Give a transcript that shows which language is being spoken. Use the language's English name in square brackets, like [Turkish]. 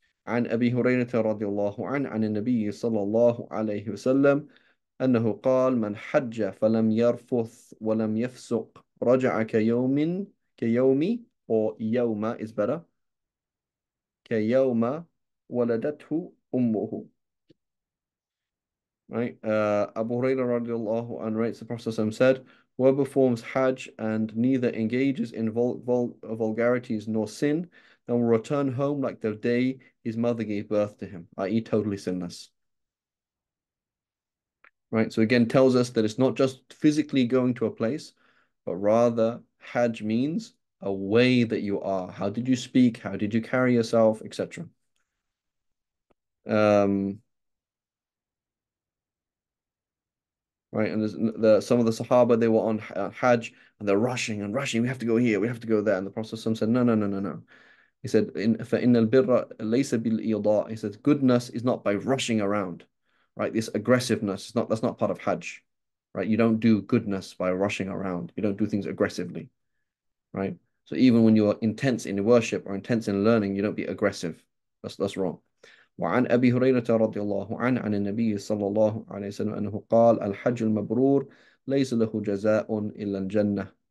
[Arabic] عن أبي هريرة رضي الله عنه عن النبي صلى الله عليه وسلم أنه قال من حج فلم يرفث ولم يفسق رجع كيوم [English] or [Arabic] يوم [English] is better [Arabic] كيوم ولدته أمه, [English] right? Abu Hurairah radiallahu anhu writes, the Prophet ﷺ said, whoever performs Hajj and neither engages in vulgarities nor sin, then will return home like the day his mother gave birth to him, i.e. totally sinless. Right? So again, tells us that it's not just physically going to a place, but rather Hajj means a way that you are. How did you speak? How did you carry yourself, etc. Right, and some of the Sahaba, they were on Hajj and they're rushing and rushing. We have to go here, we have to go there. And the Prophet said, no, no, no, no, no. He said, [Arabic] فَإِنَّ الْبِرَّ لَيْسَ بِالْإِيضَاءِ. [English] He said, goodness is not by rushing around, right? This aggressiveness is not, that's not part of Hajj, right? You don't do goodness by rushing around. You don't do things aggressively, right? So even when you're intense in worship or intense in learning, you don't be aggressive. That's wrong. [Arabic] وعن أبي هريرة رضي الله عنه عن النبي صلى الله عليه وسلم أنه قال الحج المبرور ليس له جزاء إلا الجنة.